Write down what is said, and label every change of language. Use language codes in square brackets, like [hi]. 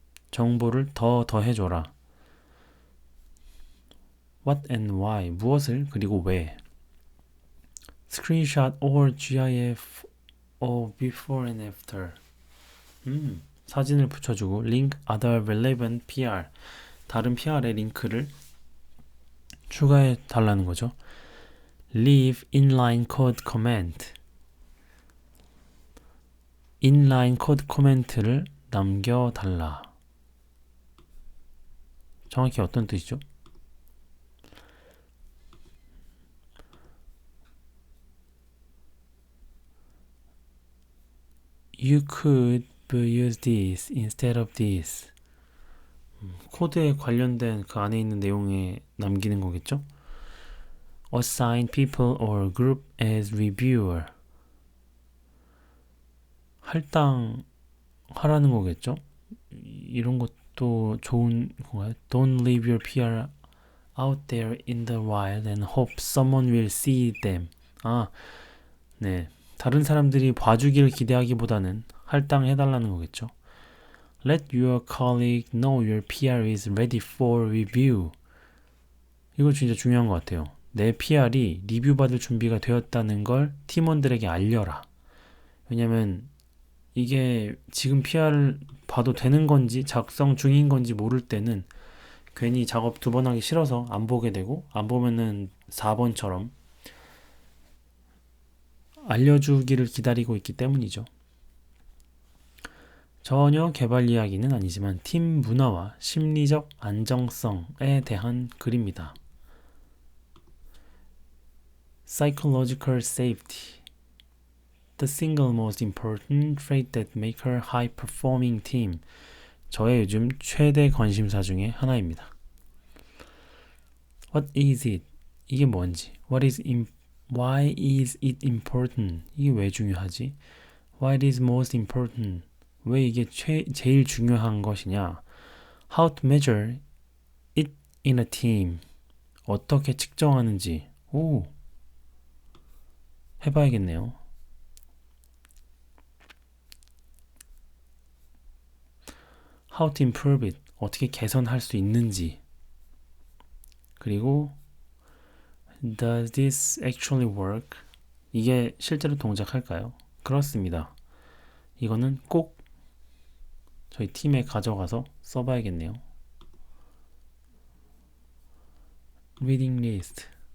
[ko] 정보를 더 더해줘라. [en] What and why. [ko] 무엇을 그리고 왜. [en] Screenshot or GIF of before and after. [ko] 사진을 붙여주고 [en] link other relevant PR. [ko] 다른 PR의 링크를 추가해 달라는 거죠. [en] Leave inline code comment. inline code comment [ko] 를 남겨달라. 정확히 어떤 뜻이죠? [en] You could use this instead of this. [ko] 코드에 관련된 그 안에 있는 내용에 남기는 거겠죠? [en] Assign people or group as reviewer. [ko] 할당하라는 거겠죠? 이런 것도 좋은 건가요? [en] Don't leave your PR out there in the wild and hope someone will see them. [ko] 네. 다른 사람들이 봐주기를 기대하기보다는 할당해달라는 거겠죠. [en] Let your colleague know your PR is ready for review. [ko] 이거 진짜 중요한 것 같아요. 내 PR이 리뷰받을 준비가 되었다는 걸 팀원들에게 알려라. 왜냐면 이게 지금 PR을 봐도 되는 건지 작성 중인 건지 모를 때는 괜히 작업 2번 하기 싫어서 안 보게 되고, 안 보면은 4번처럼 알려주기를 기다리고 있기 때문이죠. 전혀 개발 이야기는 아니지만 팀 문화와 심리적 안정성에 대한 글입니다. [en] Psychological safety. The single most important trait that make her high-performing team. [ko] 저의 요즘 최대 관심사 중에 하나입니다. [en] What is it? [ko] 이게 뭔지. [en] Why is it important? [ko] 이게 왜 중요하지? [en] Why it is most important? [ko] 왜 이게 제일 중요한 것이냐? [en] How to measure it in a team. [ko] 어떻게 측정하는지. 해봐야겠네요. [en] How to improve it. [ko] 어떻게 개선할 수 있는지. 그리고 [en] Does this actually work? [ko] 이게 실제로 동작할까요? 그렇습니다. 이거는 꼭 저희 팀에 가져가서 써봐야겠네요. [en] Reading list.